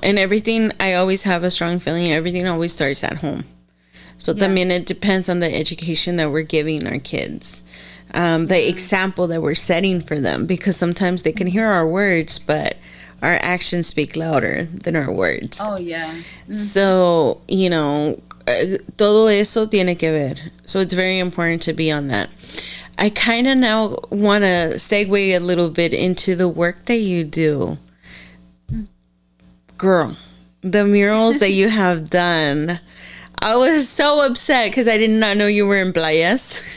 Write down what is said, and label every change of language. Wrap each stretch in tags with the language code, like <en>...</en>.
<en>And everything, I always have a strong feeling everything always starts at home. So Yeah. también it depends on the education that we're giving our kids, the Yeah. example that we're setting for them, because sometimes they can hear our words, but our actions speak louder than our words. Oh yeah. Hmm. So, you know,</en> <es>todo eso tiene que ver.</es> <en>So it's very important to be on that. I kind of now want to segue a little bit into the work that you do. Girl, the murals that you have done. I was so upset because I did not know you were in Playas.</en>